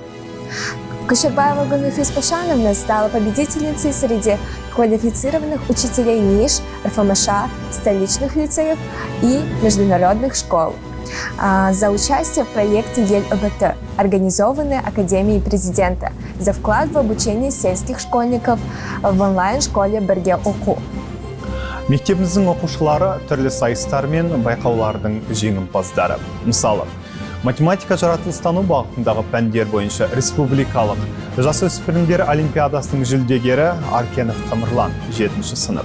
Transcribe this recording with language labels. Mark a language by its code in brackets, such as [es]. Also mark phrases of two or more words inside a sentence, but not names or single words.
[ru] Кушербаева Гульнафис Пашановна стала победительницей среди квалифицированных учителей НИШ, РФМШ, столичных лицеев и международных школ за участие в проекте ЕЛ-ОБТ, организованной Академией президента, за вклад в обучение сельских школьников в онлайн-школе Бірге оқу. [kk] Мектебіміздің оқушылары түрлі сайыстар мен байқаулардың жеңімпаздары. Мысалы, математика жаратылыстану бағытындағы пәндер бойынша республикалық жасөспірімдер олимпиадасының жүлдегері Аркенов Тамырлан 7-ші сынып.